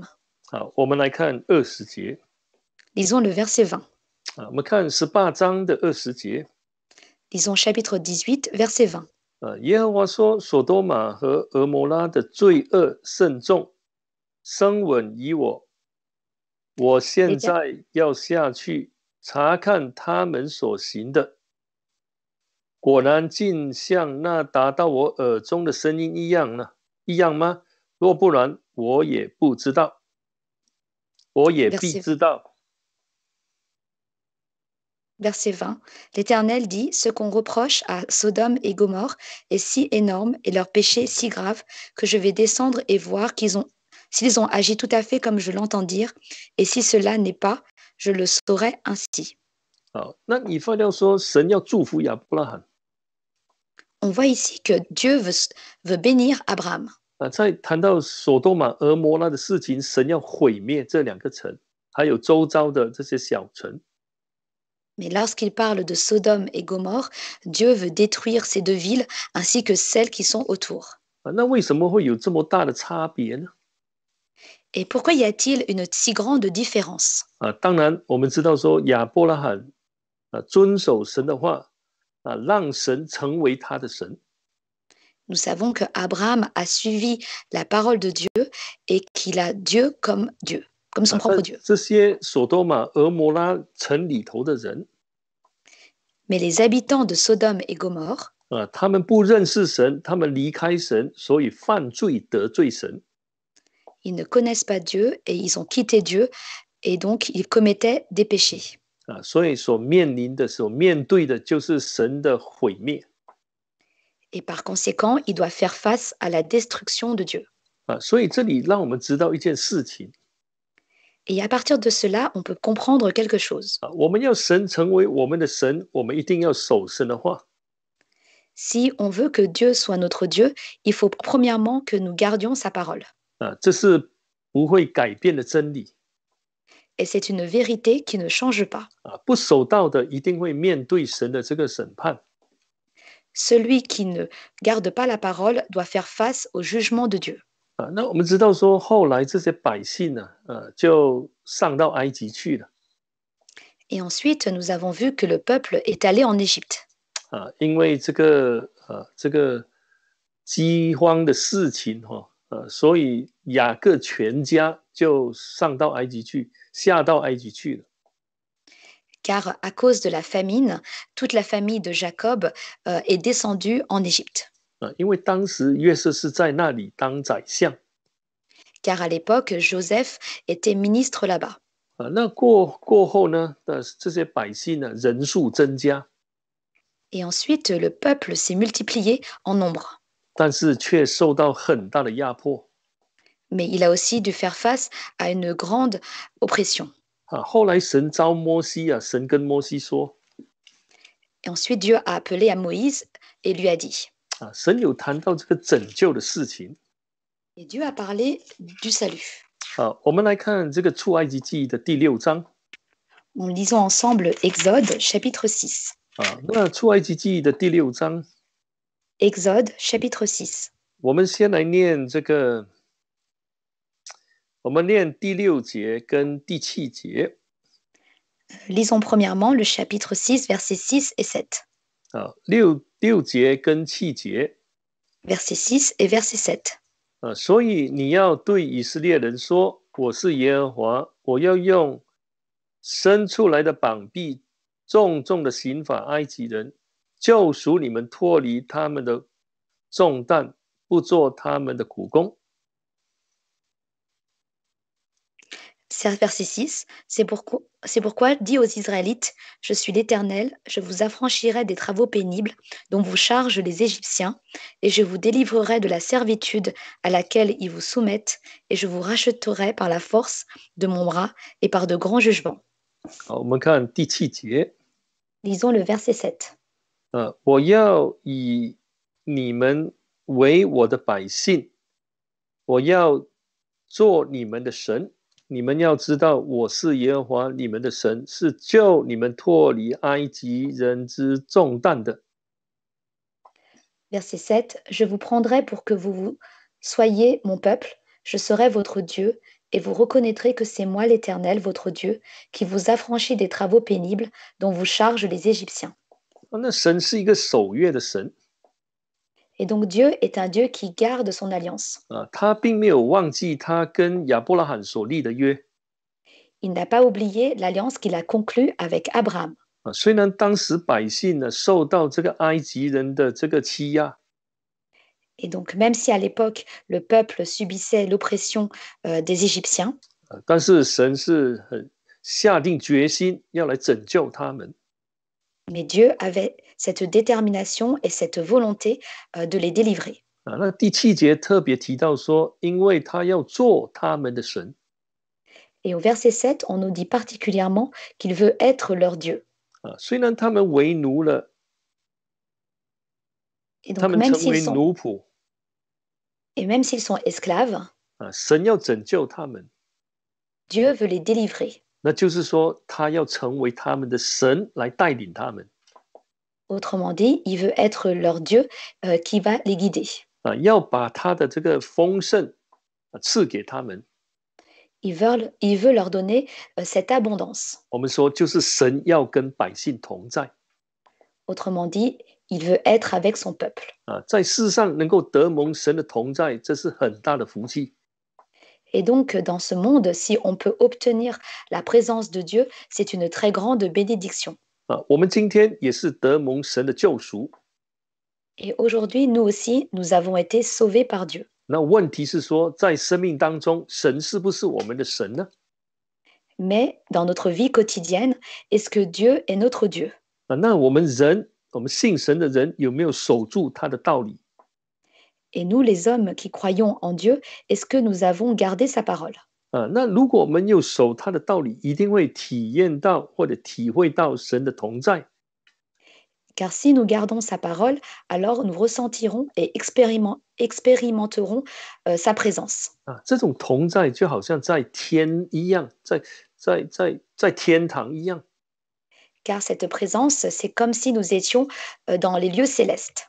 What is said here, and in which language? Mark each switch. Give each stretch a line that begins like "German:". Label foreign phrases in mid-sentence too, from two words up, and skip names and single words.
Chinese: 好，我们来看20节。
French: Lisons le verset 20.
Chinese: 我们看18章的20节。
French: Lisons chapitre 18, verset 20.
Chinese: 耶和华说：所多玛和俄摩拉的罪恶甚重，声闻于我。我现在要下去查看他们所行的，果然竟像那达到我耳中的声音一样呢？一样吗？若不然，我也不知道，我也必知道。
French: Verset 20. L'Éternel dit, ce qu'on reproche à Sodome et Gomorrhe est si énorme et leur péché si grave que je vais descendre et voir s'ils ont agi tout à fait comme je l'entends dire, et si cela n'est pas, je le saurai ainsi.
Chinese: 好，那以弗料说，神要祝福亚伯拉罕。
French: On voit ici que Dieu veut bénir Abraham.
Chinese: 在谈到所多玛、俄摩拉的事情，神要毁灭这两个城，还有周遭的这些小城。
French: Mais lorsqu'il parle de Sodome et Gomorrhe, Dieu veut détruire ces deux villes ainsi que celles qui sont autour.
Chinese: 那为什么会有这么大的差别呢？
French: Et pourquoi y a-t-il une si grande différence?
Chinese: 当然，我们知道说亚伯拉罕遵守神的话让神成为他的神。
French: Nous savons que Abraham a suivi la parole de Dieu et qu'il a Dieu, comme son propre Dieu.
Chinese: 这些所多玛、俄摩拉城里头的人，
French: Mais les habitants de Sodome et Gomorrhe,
Chinese: 他们不认识神，他们离开神，所以犯罪得罪神。
French: ils ne connaissent pas Dieu et ils ont quitté Dieu et donc ils commettaient des péchés.
Chinese: 所以所面对的就是神的毁灭。
French: Et par conséquent, ils doivent faire face à la destruction de Dieu.
Chinese: 所以这里让我们知道一件事情。
French: Et à partir de cela, on peut comprendre quelque chose.
Chinese: 我们要神成为我们的神，我们一定要守神的话。
French: Si on veut que Dieu soit notre Dieu, il faut premièrement que nous gardions sa parole.
Chinese: 这是不会改变的真理。
French: Et c'est une vérité qui ne change pas.
Chinese: 不守道的一定会面对神的这个审判。
French: Celui qui ne garde pas la parole doit faire face au jugement de Dieu.
Chinese: 那我们知道说，后来这些百姓呢，就上到埃及去了。
French: Et ensuite, nous avons vu que le peuple est allé en Égypte.
Chinese: 因为这个饥荒的事情所以雅各全家就上到埃及去，下到埃及去了。
French: Car à cause de la famine, toute la famille de Jacob est descendue en Égypte.
Chinese: 因为当时约瑟是在那里当宰相。
French: Car à l'époque, Joseph était ministre là-bas.
Chinese: 那过后呢，这些百姓呢人数增加。
French: Et ensuite, le peuple s'est multiplié en nombre.
Chinese: 但是却受到很大的压迫。
French: Mais il a aussi dû faire face à une grande oppression.
Chinese: 后来神召摩西神跟摩西说。
French: Et ensuite, Dieu a appelé à Moïse et lui a dit.
Chinese: 神有谈到这个拯救的事情。
French: Et Dieu a parlé du salut.
Chinese: 我们来看这个出埃及记的第6章。
French: Nous lisons ensemble Exode chapitre 6.
Chinese: 那出埃及记的第6章。
French: Exode chapitre 6.
Chinese: 我们先来念这个我们念第6节跟第7节。
French: Lisons premièrement le chapitre 6, versets 6 et 7.
Chinese: 6 节跟7节。
French: Verset 6 et verset 7.
Chinese: 所以你要对以色列人说，我是耶和华，我要用伸出来的膀臂重重的刑罚埃及人，救赎你们脱离他们的重担，不做他们的苦工。
French: Verset 6, c'est pourquoi dis aux Israélites, je suis l'Éternel, je vous affranchirai des travaux pénibles dont vous chargent les Égyptiens, et je vous délivrerai de la servitude à laquelle ils vous soumettent, et je vous rachèterai par la force de mon bras et par de grands jugements.
Chinese: 好，我们看第7节。
French: Lisons le verset 7.
Chinese: 我要以你们为我的百姓，我要做你们的神。你们要知道，我是耶和华你们的神，是救你们脱离埃及人之重担的。
French: Verset 7. Je vous prendrai pour que vous soyez mon peuple, je serai votre Dieu, et vous reconnaîtrez que c'est moi l'Éternel, votre Dieu, qui vous affranchit des travaux pénibles dont vous chargent les Égyptiens.
Chinese: 那神是一个守约的神。
French: Et donc Dieu est un Dieu qui garde son alliance.
Chinese: 他并没有忘记他跟亚伯拉罕所立的约。
French: Il n'a pas oublié l'alliance qu'il a conclue avec Abraham.
Chinese: 虽然当时百姓呢受到这个埃及人的这个欺压，
French: Et donc même si à l'époque le peuple subissait l'oppression des Égyptiens,
Chinese: 但是神是很下定决心要来拯救他们。
French: mais Dieu avait cette détermination et cette volonté de les délivrer.
Chinese: 那第7节特别提到说，因为他要做他们的神。
French: Et au verset 7, on nous dit particulièrement qu'il veut être leur Dieu.
Chinese: 虽然他们为奴了，
French: Et
Chinese: 他
French: donc
Chinese: 们成为奴仆，
French: même s'ils sont esclaves,
Chinese: 神要拯救他们，
French: Dieu veut les délivrer.
Chinese: 那就是说，他要成为他们的神来带领他们。
French: Autrement dit, il veut être leur Dieu qui va les guider.
Chinese: 要把他的这个丰盛赐给他们。
French: Il veut leur donner cette abondance.
Chinese: 我们说，就是神要跟百姓同在。
French: Autrement dit, il veut être avec son peuple.
Chinese: 在世上能够得蒙神的同在，这是很大的福气。
French: Et donc, dans ce monde, si on peut obtenir la présence de Dieu, c'est une très grande bénédiction.
Chinese: 我们今天也是得蒙神的救赎。
French: Et aujourd'hui, nous aussi, nous avons été sauvés par Dieu.
Chinese: 那问题是说，在生命当中，神是不是我们的神呢？
French: Mais dans notre vie quotidienne, est-ce que Dieu est notre Dieu?
Chinese: 那我们人，我们信神的人，有没有守住他的道理？
French: Et nous, les hommes qui croyons en Dieu, est-ce que nous avons gardé sa parole?
Chinese: 那如果我们有守他的道理，一定会体验到或者体会到神的同在。
French: Car si nous gardons sa parole, alors nous ressentirons et expérimenterons sa présence.
Chinese: 这种同在就好像在天一样，在天堂一样。
French: Car cette présence, c'est comme si nous étions dans les lieux célestes.